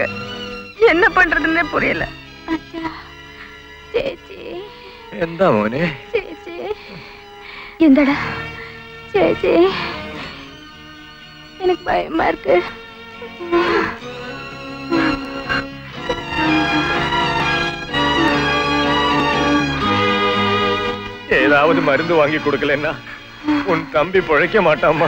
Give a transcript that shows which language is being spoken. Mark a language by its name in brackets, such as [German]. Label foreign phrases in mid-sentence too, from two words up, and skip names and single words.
[Tamil] என்ன பண்றதுன்னே புரியல. சேச்சி. [Malayalam] എന്താ മോനെ? ചേച്ചി എന്താടാ? ചേച്ചി [Tamil] எனக்கு பயமா இருக்கு. ஏதாவது மருந்து வாங்கி கொடுக்கலன்னா உன் தம்பி பிழைக்க மாட்டாமா.